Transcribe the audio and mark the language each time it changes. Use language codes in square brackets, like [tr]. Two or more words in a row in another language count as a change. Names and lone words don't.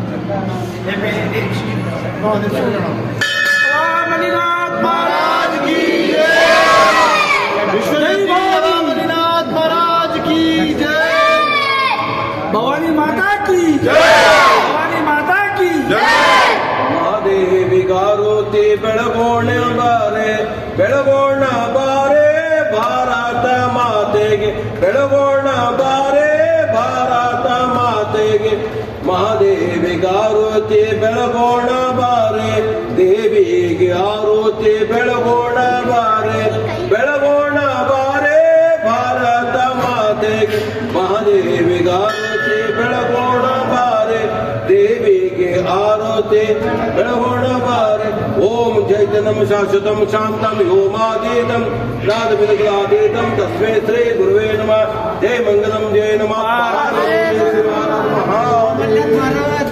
[hi] रामलीनाथ महाराज की जय। रामलीनाथ महाराज की जय। भवानी माता की जय। भवानी माता की जय। [kn] ಮಹಾದೇವಿ ಗಾರುತಿ ಬೆಳಗೋಣ ಬಾರೆ ಬೆಳಗೋಣ ಬಾರೆ ಭಾರತ ಮಾತೆಗೆ ಬೆಳಗೋಣ ಬಾರೆ ಭಾರತ ಮಾತೆಗೆ ಮಹಾದೇವಿ ಗಾರುತಿ ಬೆಳಗೋಣ ಬಾರೆ ದೇವಿಗೆ ಆರುತಿ ಬೆಳಗೋಣ ಬಾರೆ ಬೆಳಗೋಣ ಬಾರೆ ಭಾರತ ಮಾತೆಗೆ ಮಹಾದೇವಿ ಗಾರುತಿ ಬೆಳಗೋಣ ಬಾರೆ ದೇವಿಗೆ ಆರುತಿ ಬೆಳಗೋಣ ಬಾರೆ [sa] ॐ चैतन्यं शाश्वतं शान्तं व्योमातीतं नादविदग्लातीतं तस्मै श्री गुरवे नमः जय मङ्गलं जय नमः